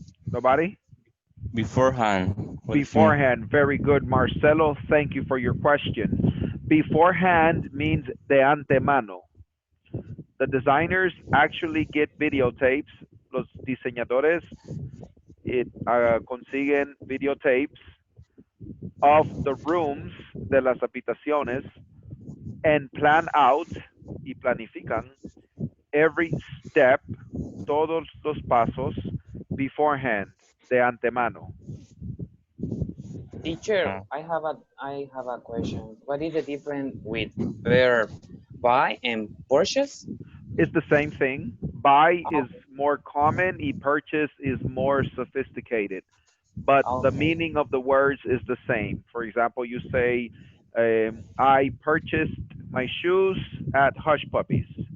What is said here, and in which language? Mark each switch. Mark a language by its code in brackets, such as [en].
[en] Nobody? Beforehand. Beforehand. Very good, Marcelo. Thank you for your question. Beforehand means [es] de antemano. [en] The designers actually get videotapes. [es] Los diseñadores consiguen videotapes [en] of the rooms [es] de las habitaciones [en] and plan out [es] y planifican [en] every step, [es] todos los pasos beforehand, de antemano. [en] Teacher, I have a question. What is the difference with verb buy and purchase? It's the same thing. Buy is more common, y purchase is more sophisticated. But the meaning of the words is the same. For example, you say, I purchased my shoes at Hush Puppies.